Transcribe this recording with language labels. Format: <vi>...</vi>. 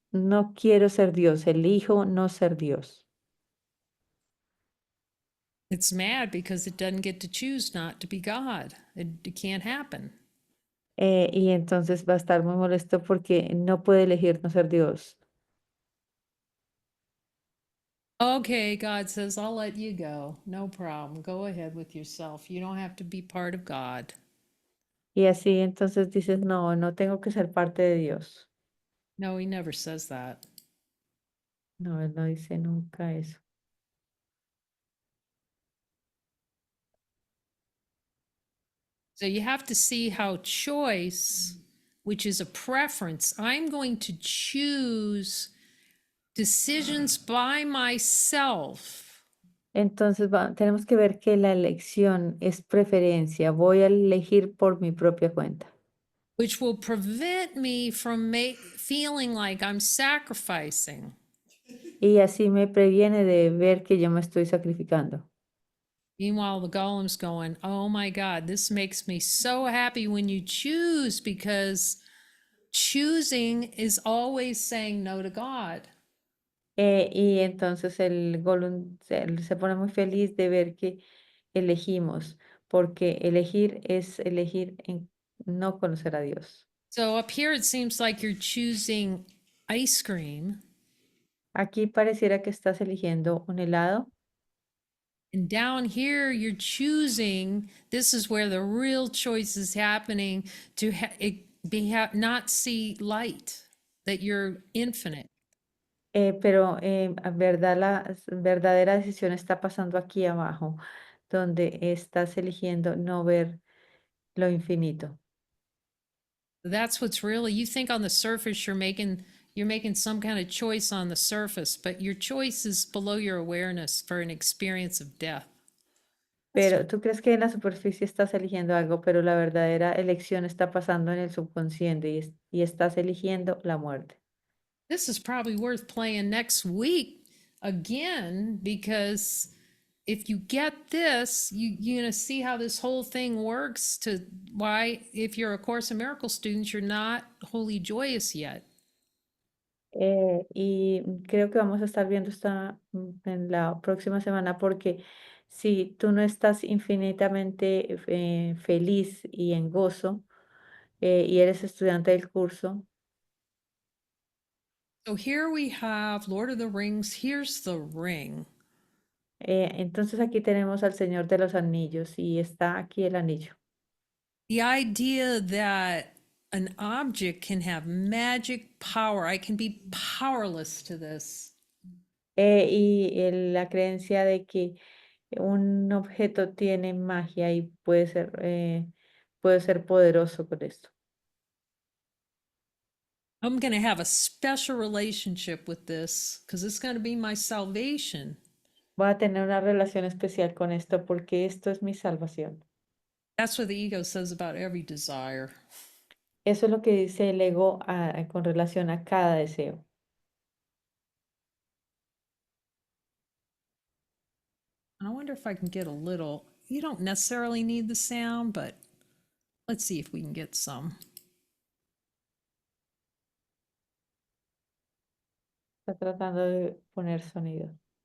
<es>no quiero ser Dios, elijo no ser Dios.</es> <en>It's mad because it doesn't get to choose not to be God. It can't happen.</en> <es>Y entonces va a estar muy molesto porque no puede elegir no ser Dios.</es> <en>Okay, God says, I'll let you go. No problem. Go ahead with yourself. You don't have to be part of God.</en> <es>Y así entonces dices, no, no tengo que ser parte de Dios.</es> <en>No, he never says that.</en> <es>No, él no dice nunca eso.</es> <en>So you have to see how choice, which is a preference, I'm going to choose decisions by myself,</en> <es>Entonces tenemos que ver que la elección es preferencia. Voy a elegir por mi propia cuenta.</es> <en>which will prevent me from feeling like I'm sacrificing.</en> <es>Y así me previene de ver que yo me estoy sacrificando.</es> <en>Meanwhile, the golem's going, oh my God, this makes me so happy when you choose, because choosing is always saying no to God.</en> <es>Y entonces el Gollum se pone muy feliz de ver que elegimos, porque elegir es elegir en no conocer a Dios.</es> <en>So up here, it seems like you're choosing ice cream.</en> <es>Aquí pareciera que estás eligiendo un helado.</es> <en>And down here, you're choosing. This is where the real choice is happening, to not see light, that you're infinite.</en> <es>Pero en verdad la verdadera decisión está pasando aquí abajo, donde estás eligiendo no ver lo infinito.</es> <en>That's what's really, you think on the surface you're making some kind of choice on the surface, but your choice is below your awareness for an experience of death.</en> <es>Pero tú crees que en la superficie estás eligiendo algo, pero la verdadera elección está pasando en el subconsciente y estás eligiendo la muerte.</es> <en>This is probably worth playing next week again, because if you get this, you're going to see how this whole thing works, to why, if you're a Course in Miracles student, you're not wholly joyous yet.</en> <es>Y creo que vamos a estar viendo en la próxima semana porque si tú no estás infinitamente feliz y en gozo y eres estudiante del curso,</es> <en>So here we have Lord of the Rings. Here's the ring.</en> <es>entonces aquí tenemos al Señor de los Anillos y está aquí el anillo.</es> <en>The idea that an object can have magic power. I can be powerless to this.</en> <es>La creencia de que un objeto tiene magia y puede ser poderoso con esto.</es> <en>I'm going to have a special relationship with this because it's going to be my salvation.</en> <es>Voy a tener una relación especial con esto porque esto es mi salvación.</es> <en>That's what the ego says about every desire.</en> <es>Eso es lo que dice el ego con relación a cada deseo.</es> <en>And I wonder if I can get a little, you don't necessarily need the sound, but let's see if we can get some.</en> <es>Está tratando de poner sonido.</es>